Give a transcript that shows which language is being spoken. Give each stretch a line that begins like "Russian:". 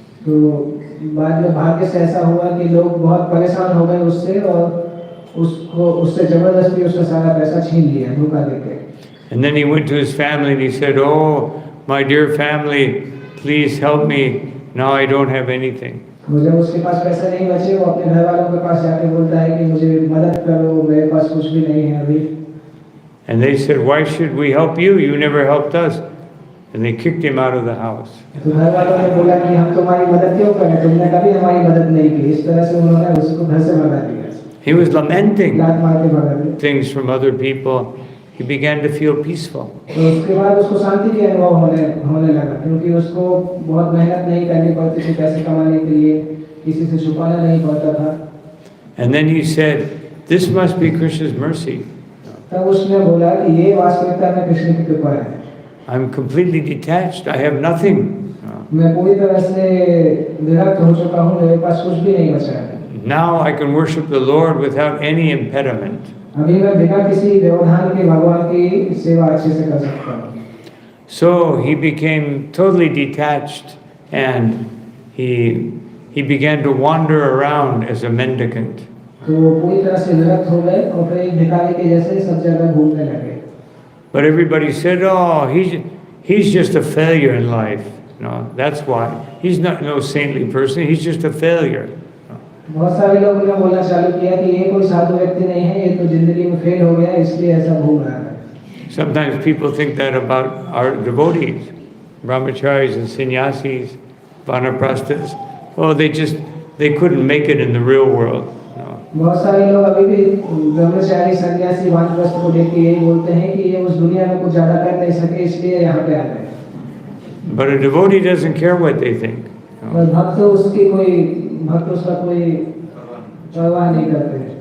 Hindi: तो बाद में भाग्य से ऐसा हुआ कि लोग बहुत परेशान हो गए उससे और उससे जबरदस्ती उसका सारा पैसा छीन लिया धोखा देके।
English: And then he went to his family and he said, "Oh, my dear family, please help me. Now I don't have anything."
Hindi: जब उसके पास पैसे नहीं बचे वो अपने घर वालों के पास जाके बोलता है कि मुझे मदद करो, मेरे पास कुछ भी नहीं है अभी।
English: And they said, "Why should we help you? You never helped us." And they kicked him out of the house.
Hindi: तो घर वालों ने बोला कि हम तुम्हारी मदद क्यों करें, तुमने कभी हमारी मदद नहीं की। इस तरह से उन्होंने उसको घर से भगा दिया।
English: He was lamenting
Hindi: लात मार के भगा दिया।
English: things from other people. He began to feel peaceful.
Hindi: तो उसके बाद उसको शांति के अनुभव होने लगा, क्योंकि उसको बहुत मेहनत नहीं करनी पड़ती थी पैसे कमाने के लिए, किसी से छुपाना नहीं पड़ता था।
English: And then he said, "This must be Krishna's mercy."
Hindi: तब उसने बोला कि ये वास्तविकता में कृष्ण की कृपा है।
English: I'm completely detached. I have nothing.
Hindi: मैं पूरी तरह से विरक्त हो चुका हूँ, मेरे पास कुछ भी नहीं बचा है।
English: Now I can worship the Lord without any impediment.
Hindi: अभी मैं बिना किसी व्यवधान के भगवान की सेवा अच्छे से कर सकता हूँ।
English: So he became totally detached, and he began to wander around as a mendicant.
Hindi: तो वो पूरी तरह से विरक्त हो गए और फिर एक भिखारी के जैसे सब जगह घूमने लगे।
English: But everybody said, "Oh, he's just a failure in life." No, that's why. He's not no saintly person. He's just a failure.
Hindi: बहुत सारे लोगों ने बोलना चालू किया कि ये कोई साधु व्यक्ति नहीं है, ये तो जिंदगी में फेल हो गया, इसलिए ऐसा घूम रहा है।
English: Sometimes people think that about our devotees, brahmacharis and sannyasis, vanaprasthas. Oh, they couldn't make it in the real world. No.
Hindi: बहुत सारे लोग अभी भी ब्रह्मचारी सन्यासी वानप्रस्थ को देख के यही बोलते हैं कि ये उस दुनिया में कुछ ज्यादा कर नहीं सके इसलिए यहाँ पे आ गए।
English: But a devotee doesn't care what they think. No.
Hindi: भक्त उसका कोई परवाह नहीं करते।